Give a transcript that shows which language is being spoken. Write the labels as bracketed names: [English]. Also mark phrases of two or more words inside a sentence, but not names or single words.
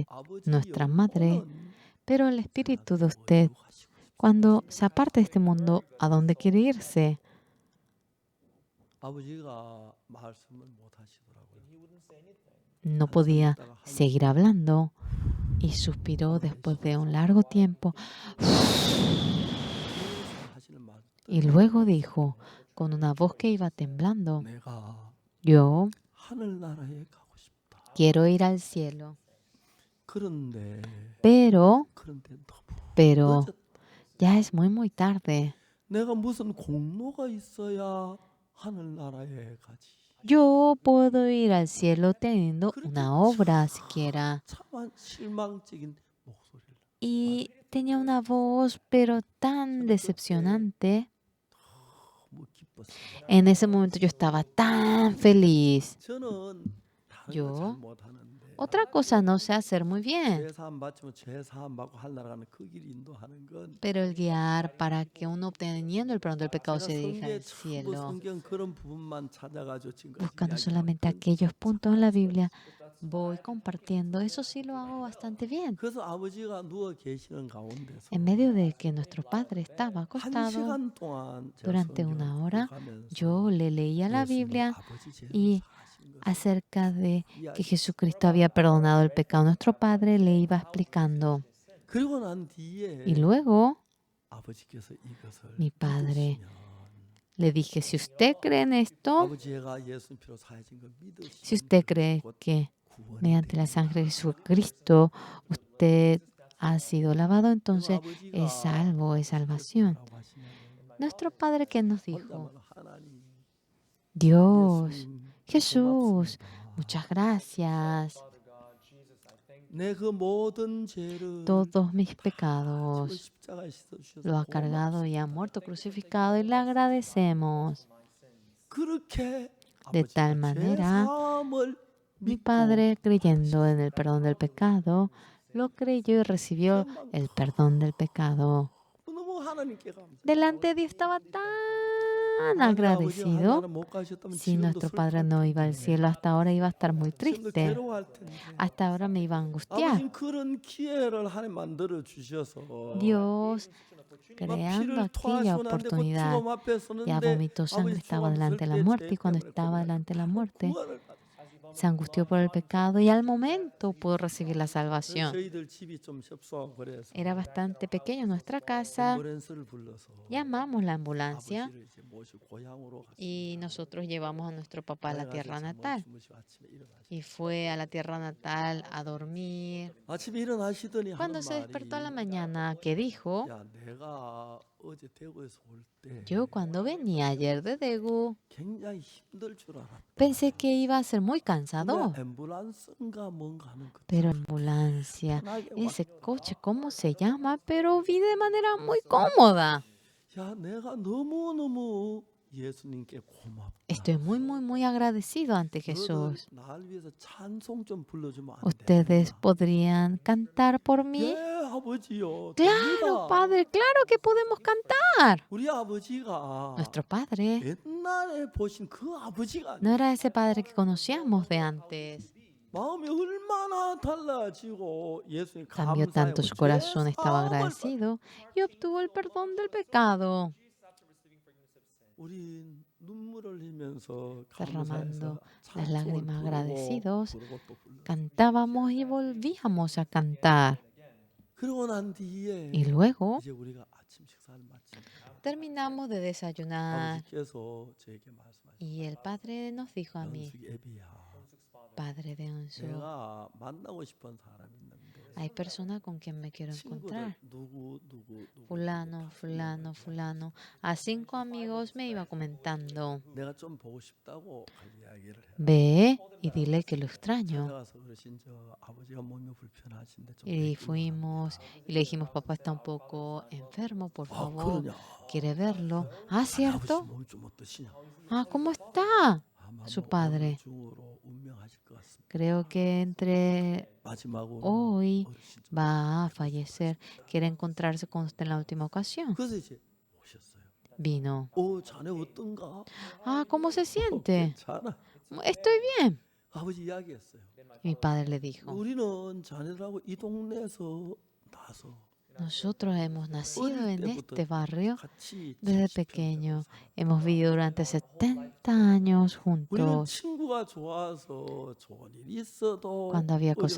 [Korean] 아버지 [Spanish] nuestra madre, [Korean] 영혼은 [Spanish] pero el espíritu de usted, [Korean] 어디로 가시고 싶어요? [Spanish] cuando se aparte de este mundo, ¿a dónde quiere irse? [Korean] 아버지가 말씀을 못 하시더라고요. [Spanish] No podía seguir hablando y suspiró después de un largo tiempo [Korean] 하시는 말 [Spanish] y luego dijo con una voz que iba temblando, [Korean] 내가 [Spanish] yo [Korean] 하늘나라에 가고 싶다. [Spanish] quiero ir al cielo, [Korean] 그런데 [Spanish] pero [Korean] 너무 [Spanish] pero [Korean] 늦었다. [Spanish] ya es muy tarde. [Korean] 내가 무슨 공로가 있어야 하늘나라에 가지. [Spanish] Yo puedo ir al cielo teniendo una obra siquiera. [Korean] 참 실망적인 목소리를. [Spanish] Y tenía una voz, pero tan decepcionante. [Korean] 너무 기뻤어요. [Spanish] En ese momento yo estaba tan feliz. [Korean] 저는 다른 [Spanish] Yo? [Korean] 거 잘 못하는데 [Spanish] Otra cosa no sé hacer muy bien, [Korean] 죄사함 받으면 죄사함 받고 하늘나라 가는 그 길 인도하는 건 [Spanish] pero el guiar para que uno obteniendo el perdón del pecado [Korean] 제가 [Spanish] se dirija [Korean] 성경에 [Spanish] al [Korean] 전부 [Spanish] cielo, [Korean] 성경 그런 부분만 찾아가지고 지금까지 [Spanish] buscando [Korean] 이야기하는 [Spanish] solamente [Korean] 건 [Spanish] aquellos puntos en la Biblia, voy compartiendo. Eso sí lo hago bastante bien. [Korean] 그래서 아버지가 누워 계시는 가운데서 [Spanish] En medio de que nuestro padre estaba [Korean] 한 [Spanish] acostado, [Korean] 시간 동안 제가 [Spanish] durante [Korean] 성경을 [Spanish] una hora, [Korean] 읽어가면서 [Spanish] yo le leía la [Korean] 예수님은 [Spanish] Biblia [Korean] 아버지 죄를 [Spanish] y [Korean] 사하신 것을 [Spanish] acerca de que [Korean] 이야기. [Spanish] Jesucristo había perdonado el pecado. Nuestro padre le iba explicando. [Korean] 그리고 난 뒤에 [Spanish] Y luego [Korean] 아버지께서 이것을 [Spanish] mi padre [Korean] 믿으시면 [Spanish] le dije, si usted cree en esto, [Korean] 아버지가 예수 피로 사해진 걸 [Spanish] si usted cree que mediante la sangre de Jesucristo usted ha sido lavado, [Korean] 그리고 [Spanish] entonces es [Korean] 아버지가 [Spanish] salvo, es [Korean] 그렇게 [Spanish] salvación. [Korean] 뭐라고 하시냐면 [Spanish] Nuestro Padre que nos dijo, [Korean] 혼자만 하나님, [Spanish] Dios, [Korean] 예수님 [Spanish] Jesús, [Korean] 고맙습니다. [Spanish] muchas gracias. [Korean] 내 그 모든 죄를 [Spanish] Todos mis [Korean] 다 지고 [Spanish] pecados [Korean] 십자가에 씻어주셔서 [Spanish] lo ha cargado y ha [Korean] 고맙습니다. [Spanish] muerto crucificado y le agradecemos. [Korean] 그렇게 [Spanish] De tal [Korean] 아버지가 죄 [Spanish] manera, [Korean] 사함을 [Spanish] mi [Korean] 믿고 [Spanish] Padre, creyendo en el [Korean] 받으셨습니다. [Spanish] perdón del pecado, lo creyó y recibió [Korean] 그만 [Spanish] el perdón del pecado. [Korean] 너무 하나님께 감사해요. [Spanish] Delante de Dios estaba tan [Korean] 만약에 아버지가 [Spanish] agradecido. [Korean] 하나님 못 가셨다면 [Spanish] Si [Korean] 지금도 [Spanish] nuestro Padre [Korean] 슬퍼할 [Spanish] no iba al [Korean] 텐데, [Spanish] cielo hasta ahora, iba a estar muy [Korean] 지금도 [Spanish] triste. [Korean] 괴로워할 텐데. [Spanish] Hasta ahora me iba a angustiar. [Korean] 아버지는 그런 기회를 하나님 만들어 주셔서 [Spanish] Dios, [Korean] 막 [Spanish] creando [Korean] 피를 [Spanish] aquella [Korean] 토하시는데 그 [Spanish] oportunidad, [Korean] 죽음 앞에 [Spanish] ya [Korean] 서는데 [Spanish] vomitó sangre, [Korean] 아버지 [Spanish] estaba [Korean] 죽음 [Spanish] delante de la [Korean] 설때 [Spanish] muerte, [Korean] 죄 [Spanish] y cuando [Korean] 때문에 [Spanish] estaba [Korean] 고민하는 [Spanish] delante de la muerte, [Korean] 구원을 받으셨어요. [Spanish] se angustió por el pecado y al momento pudo recibir la [Korean] 그래서 [Spanish] salvación. [Korean] 저희들 집이 좀 협소하고 그래서 [Spanish] Era bastante pequeño nuestra casa. [Korean] 앰뷸런스를 불러서 [Spanish] Llamamos la ambulancia [Korean] 아버지를 이제 모시고 고향으로 [Spanish] y [Korean] 갔습니다. [Spanish] nosotros llevamos a nuestro papá a la [Korean] 가서 [Spanish] tierra [Korean] 잠을 [Spanish] natal. [Korean] 주무시고 아침에 일어나시. [Spanish] Y fue a la tierra natal a dormir. [Korean] 아침에 일어나시더니 [Spanish] Cuando [Korean] 하는 [Spanish] se despertó a la [Korean] 말이 [Spanish] mañana, que dijo, [Korean] 야 내가 어제 대구에서 올 때 [Spanish] yo cuando venía ayer de Daegu, [Korean] 굉장히 힘들 줄 알았다. [Spanish] pensé que iba a ser muy [Korean] 근데 [Spanish] cansado. [Korean] 앰뷸런스인가 뭔가 하는 그 [Spanish] Pero ambulancia, [Korean] 편하게 [Spanish] ese [Korean] 왔다. [Spanish] coche, ¿cómo se llama? Pero vi de manera muy cómoda. [Korean] 야 내가 너무너무 예수님께 고맙다. [Spanish] Estoy muy agradecido ante [Korean] 너들 [Spanish] Jesús. [Korean] 날 위해서 찬송 좀 불러주면 안 [Spanish] ¿Ustedes [Korean] 되나? [Spanish] podrían cantar por mí? [Korean] 예 아버지요. [Spanish] Claro, [Korean] 됩니다. [Spanish] Padre, claro que podemos cantar. [Korean] 우리 아버지가 [Spanish] Nuestro Padre [Korean] 옛날에 보신 그 아버지가 [Spanish] no [Korean] 아니에요. [Spanish] era ese Padre que conocíamos de antes. [Korean] 마음이 얼마나 달라지고 예수님 [Spanish] Cambió [Korean] 감사하고 [Spanish] tanto su corazón, estaba [Korean] 죄사함을 [Spanish] agradecido y obtuvo el perdón del pecado. [Korean] 우리 눈물을 흘리면서 [Spanish] Derramando [Korean] 감사해서 [Spanish] las [Korean] 찬송을 [Spanish] lágrimas agradecidos, [Korean] 부르고 또 불러. [Spanish] cantábamos y volvíamos a cantar. [Korean] 그러고 난 뒤에 [Spanish] Y luego [Korean] 이제 우리가 아침 식사를 마칩니다. [Spanish] terminamos de desayunar [Korean] 아버지께서 저에게 말씀하셨어요. [Spanish] y el Padre nos dijo a mí, [Korean] 영숙 애비야, [Spanish] Padre de Onsu, [Korean] 내가 만나고 싶은 사람이 있는데 [Spanish] hay personas con quien me quiero [Korean] 친구들 [Spanish] encontrar. [Korean] 누구 [Spanish] Fulano, fulano, fulano. A 5 amigos me iba comentando. [Korean] 내가 좀 보고 싶다고 이야기를 해. [Spanish] Ve y dile que lo extraño. [Korean] 찾아가서 그러신 저 아버지가 몸이 불편하신데 좀 [Spanish] Y [Korean] 뵙기로 [Spanish] fuimos y le dijimos, papá está un poco enfermo, por 아 favor, [Korean] 그러냐? [Spanish] quiere verlo. Ah, [Korean] 아버지 [Spanish] ¿cierto? [Korean] 몸이 좀 어떠시냐? [Spanish] Ah, ¿cómo está? [Korean] 아마 [Spanish] su [Korean] 뭐 [Spanish] padre. [Korean] 오늘 중으로 운명하실 것 같습니다. [Spanish] Creo que entre [Korean] 마지막으로 [Spanish] hoy [Korean] 어르신 좀 [Spanish] va a fallecer. Quiere encontrarse con usted en la última ocasión. [Korean] 그래서 이제 오셨어요. [Spanish] Vino. [Korean] 자네 어떤가? [Spanish] Ah, ¿cómo se siente? [Korean] 괜찮아. [Spanish] Estoy bien. [Korean] 아버지 이야기했어요. [Spanish] Y mi padre le dijo, [Korean] 우리는 자네들하고 이 동네에서 나서 [Spanish] nosotros hemos nacido en este barrio [Korean] 같이 [Spanish] desde 70 pequeño. Hemos vivido durante 70 años [Korean] 우리는 [Spanish] juntos. [Korean] 친구가 좋아서 좋은 일이 있어도 [Spanish] Cuando había cosas